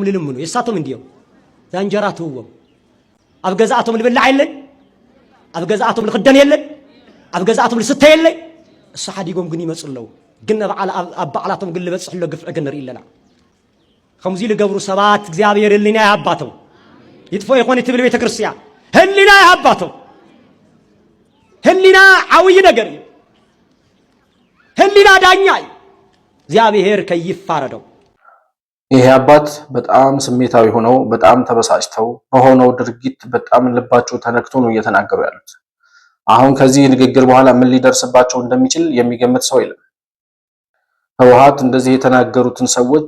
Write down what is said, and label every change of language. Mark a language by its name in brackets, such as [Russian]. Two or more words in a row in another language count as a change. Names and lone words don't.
[Tigrinya] ልልምኑ የሳቶም እንዲዮም ዛንጀራ ትውዎም ኣብ ገዛኣቶም ልብላዕ የለን ኣብ ገዛኣቶም ልኽደን የለን ኣብ ገዛኣቶም ልስተ የለን እሱ ሓዲጎም ግን ይመፁ ኣለዉ ግን ኣብ በዓላቶም ግን ልበፅሕሎ ግፍዒ ግን ንርኢ ኣለና ከምዚ ዝገብሩ ሰባት እግዚኣብሔር ህሊና ይሃባቶም ይጥፎ ይኾን ትብል ቤተ ክርስቲያን ህሊና ይሃባቶም ህሊና ዓብይ ነገር እዩ ህሊና ዳኛ እዩ እግዚአብሔር ከይፋረደው [Amharic] ይሄ አባት በጣም ስሜታዊ ሆነው በጣም ተበሳጭተው በሆነው ድርጊት በጣም ልባቸው ተነክቶ ነው እየተናገሩ ያሉት። አሁን ከዚህ ንግግር በኋላ ምን ሊደርስባቸው እንደሚችል የሚገምት ሰው የለም። ህወሓት እንደዚህ የተናገሩትን ሰዎች